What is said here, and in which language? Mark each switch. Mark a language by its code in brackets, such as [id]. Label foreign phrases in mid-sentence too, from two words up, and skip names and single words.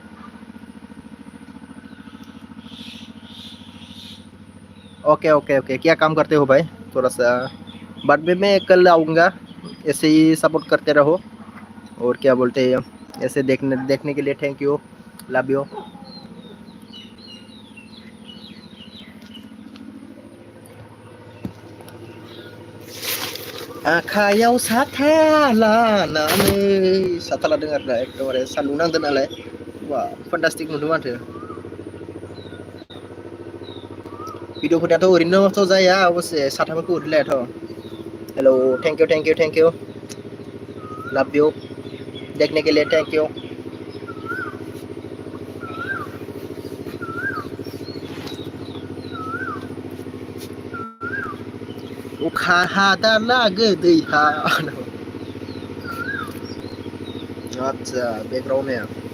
[hi] ओके ओके ओके, क्या काम करते हो भाई? थोड़ा सा बाद में मैं कल आऊँगा। ऐसे ही सपोर्ट करते रहो, और क्या बोलते हैं, ऐसे देखने के लिए [en] thank you, love you. [brx] आखायाव साथा लानानै साथा लादों आरोना, एकदमबारे सान्दुं नांदों नालाय। [en] wah fantastic [brx] नुदों माथो। भिडिअफोराथ' ओरैनोथ' जाया अबसे साथाफोरखौ ओरैनो लायाथ'। [en] हेलो, thank you love you, [hi] देखने के लिए [en] thank you. [brx] अखा हादाला गोदै हा। आदसा बेकग्राउन्ड है।